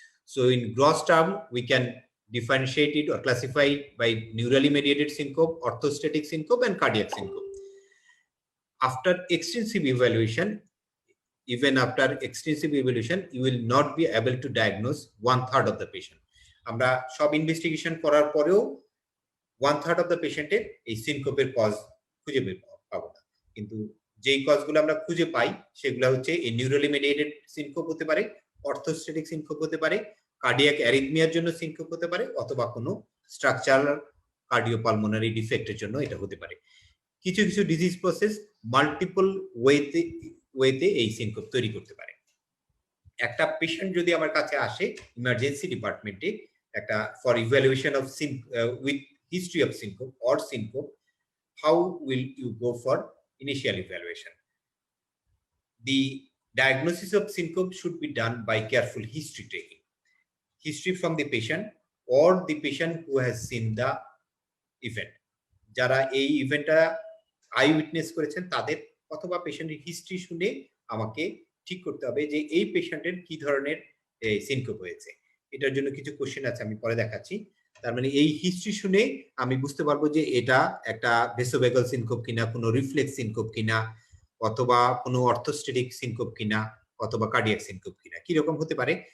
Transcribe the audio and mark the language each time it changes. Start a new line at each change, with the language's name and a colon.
English: So in gross term, we can differentiate it or classify it by neurally mediated syncope, orthostatic syncope, and cardiac syncope. After extensive evaluation, even after extensive evaluation, you will not be able to diagnose 1/3 of the patient.
Bangla: আমরা সব investigation করার পরেও 1/3 of the পেশেন্টের এই সিনকোপের cause খুঁজে পাবো না, কিন্তু যেই কজগুলো আমরা খুঁজে পাই সেগুলো হচ্ছে এই নিউরালি মেডিয়েটেড সিনকোপ হতে পারে, অর্থোস্টেটিক সিনকোপ হতে পারে, কার্ডিয়াক অ্যারিথমিয়ার জন্য সিনকোপ হতে পারে, অথবা কোনো স্ট্রাকচারাল কার্ডিওপালমোনারি ডিফেক্টের জন্য এটা হতে পারে। কিছু কিছু ডিজিজ প্রসেস মাল্টিপল ওয়েতে এই সিনকোপ তৈরি করতে পারে। একটা পেশেন্ট যদি আমার কাছে আসে ইমার্জেন্সি ডিপার্টমেন্টে একটা for evaluation of with
English: history of syncope or syncope, how will you go for initial evaluation? The diagnosis of syncope should be done by careful history taking. History from the patient or the patient who has seen the event.
Bangla: যারা এই ইভেন্টটা I witness করেছেন তাদের অথবা পেশেন্টের history শুনে আমাকে ঠিক করতে হবে যে এই পেশেন্টের কি ধরনের সিনকোপ হয়েছে। এটার জন্য কিছু কোশ্চেন আছে, আমি পরে দেখাচ্ছি। তার মানে এই হিস্ট্রি শুনে আমি বুঝতে পারবো যে এটা একটা ভেসোভেগাল সিনকোপ কিনা, কোনো রিফ্লেক্স সিনকোপ কিনা, অথবা কোনো অর্থোস্টেটিক সিনকোপ কিনা, অথবা কার্ডিয়াক সিনকোপ কিনা। কিরকম হতে পারে,